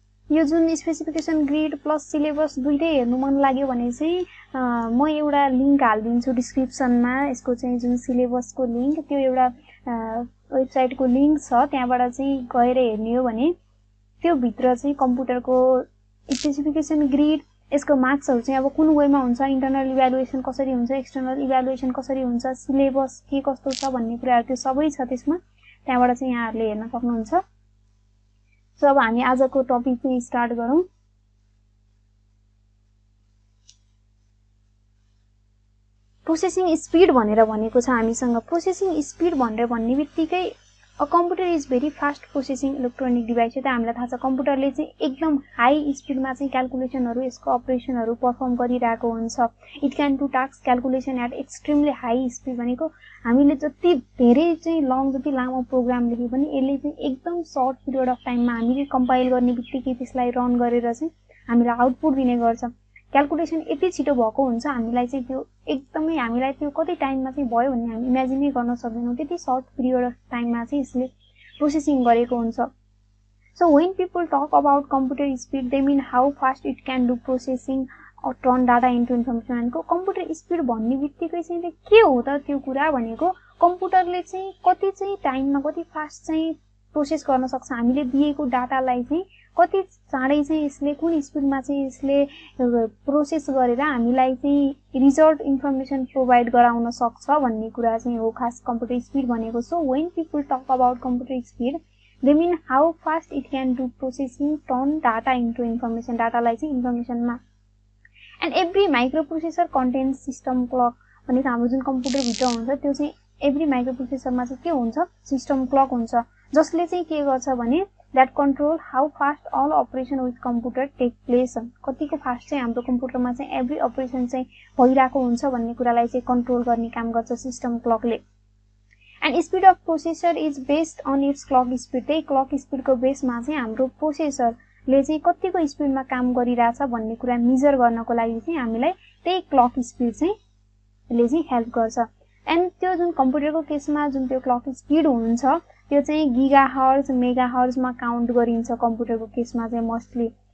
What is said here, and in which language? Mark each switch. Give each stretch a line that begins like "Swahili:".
Nepali: यो जुन specification grade plus syllabus दुईटै हेर्नु मन लाग्यो भने चाहिँ म एउटा लिंक हाल्दिन्छु डिस्क्रिप्सनमा यसको चाहिँ जुन सिलेबसको लिंक त्यो एउटा वेबसाइटको लिंक छ त्यहाँबाट चाहिँ गएर हेर्ने हो भने त्यो भित्र चाहिँ कम्प्युटरको स्पेसिफिकेसन ग्रेड यसको मार्क्सहरु चाहिँ अब कुन वेमा हुन्छ इन्टरनल इभ्यालुएसन कसरी हुन्छ एक्सटर्नल इभ्यालुएसन कसरी हुन्छ सिलेबस के कस्तो छ भन्ने कुराहरु त्यो सबै छ त्यसमा त्यहाँबाट चाहिँ यहाँहरुले हेर्न सक्नुहुन्छ। सो अब हामी आजको टपिक चाहिँ स्टार्ट गरौँ। प्रोसेसिङ स्पिड भनेर भनेको छ हामीसँग प्रोसेसिङ स्पिड भनेर भन्नेबित्तिकै
English: A computer is very fast processing electronic device.
Nepali: त हामीलाई थाहा छ कम्प्युटरले चाहिँ एकदम हाई स्पिडमा चाहिँ क्याल्कुलेसनहरु यसको अपरेसनहरु परफर्म गरिरहेको हुन्छ.
English: it can do task calculation at extremely high speed
Nepali: भनेको हामीले जति धेरै चाहिँ लङ जति लामो प्रोग्राम लेखे पनि यसले चाहिँ एकदम सर्ट पिरियड अफ टाइममा हामीले कम्पाइल गर्ने बित्तिकै त्यसलाई रन गरेर चाहिँ हामीलाई आउटपुट दिने गर्छ. क्याल्कुलेसन यति छिटो भएको हुन्छ हामीलाई चाहिँ त्यो एकदमै हामीलाई त्यो कति टाइममा चाहिँ भयो भन्ने हामी इमेजिनै गर्न सक्दैनौं. त्यति सर्ट पिरियड अफ टाइममा चाहिँ यसले प्रोसेसिङ गरेको हुन्छ.
English: So when people talk about computer speed, they mean how fast it can do processing or turn data into information.
Nepali: भनेको कम्प्युटर स्पिड भन्ने बित्तिकै चाहिँ के हो त त्यो कुरा भनेको कम्प्युटरले चाहिँ कति चाहिँ टाइममा कति फास्ट चाहिँ प्रोसेस गर्न सक्छ. हामीले दिएको डाटालाई चाहिँ कति चाँडै चाहिँ यसले कुन स्पिडमा चाहिँ यसले प्रोसेस गरेर हामीलाई चाहिँ रिजल्ट इन्फर्मेसन प्रोवाइड गराउन सक्छ भन्ने कुरा चाहिँ हो खास कम्प्युटर स्पिड भनेको.
English: So when people talk about computer speed, they mean how fast it can do processing, turn data into information.
Nepali: डाटालाई चाहिँ इन्फर्मेसनमा.
English: And every microprocessor contains system clock.
Nepali: भनेको हाम्रो जुन कम्प्युटर भित्र हुन्छ त्यो चाहिँ एभ्री माइक्रोप्रोसेसरमा चाहिँ के हुन्छ सिस्टम क्लक हुन्छ जसले चाहिँ के गर्छ भने
English: that control how fast all operation with computer take place.
Nepali: कतिको फास्ट चाहिँ हाम्रो कम्प्युटरमा चाहिँ एभ्री अपरेसन चाहिँ भइराको हुन्छ भन्ने कुरालाई चाहिँ कन्ट्रोल गर्ने काम गर्छ system क्लकले.
English: And speed of processor is based on its clock speed.
Nepali: त्यही क्लक स्पिडको बेसमा चाहिँ हाम्रो प्रोसेसरले चाहिँ कतिको स्पिडमा काम गरिरहेछ भन्ने कुरा मेजर गर्नको लागि चाहिँ हामीलाई त्यही क्लक स्पिड चाहिँ ले चाहिँ हेल्प गर्छ. एन्ड त्यो जुन कम्प्युटरको केसमा जुन त्यो क्लक स्पिड हुन्छ त्यो चाहिँ गिगाहर्ज मेगाहर्जमा काउन्ट गरिन्छ कम्प्युटरको केसमा चाहिँ मोस्टली.